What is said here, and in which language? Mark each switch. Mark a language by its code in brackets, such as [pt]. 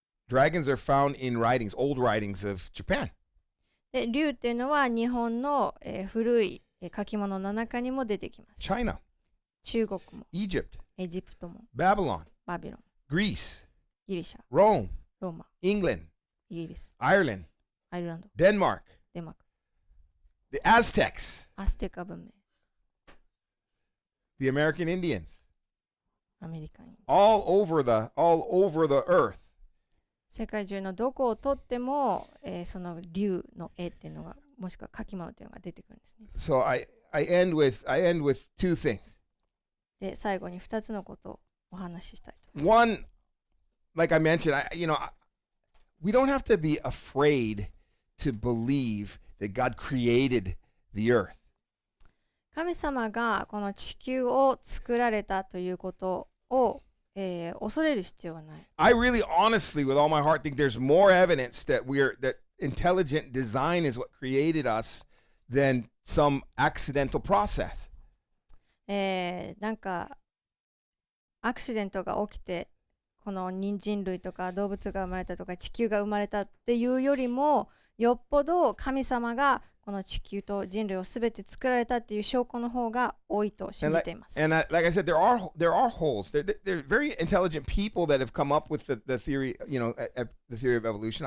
[en] Dragons are found in old writings of Japan. [ja] で、竜っていうのは日本の、古い書き物の中にも出てきます。 [en] China, [ja] 中国も、 [en] Egypt, [ja] エジプトも、 [en] Babylon, [ja] バビロン、 [en] Greece, [ja] ギリシャ、 [en] Rome, [ja] ローマ、 [en] England, [ja] イギリス、 [en] Ireland, [ja] アイルランド、 [en] Denmark, [ja] デンマーク、 [en] the Aztecs, [ja] アステカ文明、 [en] the American Indians, [ja] アメリカに。 [en] all over the earth. [ja] 世界中のどこをとっても、その竜の絵っていうのが、もしくは書き物っていうのが出てくるんですね。 [en] So I end with two things. [ja] で、最後に2つのことをお話ししたいと。 [en] One, like I mentioned, we don't have to be afraid to believe that God created the earth. [ja] 神様がこの地球を作られたということを、恐れる必要はない。 [en] I really honestly, with all my heart, think there's more evidence that intelligent design is what created us than some accidental process. [ja] なんかアクシデントが起きてこの人類とか動物が生まれたとか地球が生まれたっていうよりもよっぽど神様がこの地球と人類をすべて作られたっていう証拠の方が多いと信じています。 [en] And like I said, there are holes. They're very intelligent people that have come up with the theory, the theory of evolution.